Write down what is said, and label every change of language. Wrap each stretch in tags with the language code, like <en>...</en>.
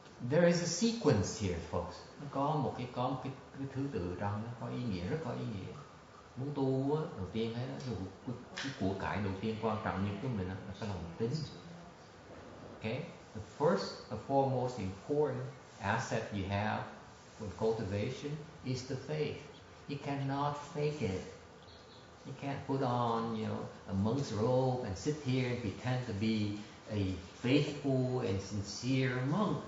<en>There is a sequence here, folks.</en> <vi>Nó có một cái thứ tự trong nó có ý nghĩa, rất có ý nghĩa. Muốn tu á, đầu tiên thấy đó, cái của cải đầu tiên quan trọng nhất của mình là cái lòng tín.</vi> <en>Okay? The first and foremost important asset you have with cultivation is the faith. You cannot fake it. You can't put on, a monk's robe and sit here and pretend to be a faithful and sincere monk.</en>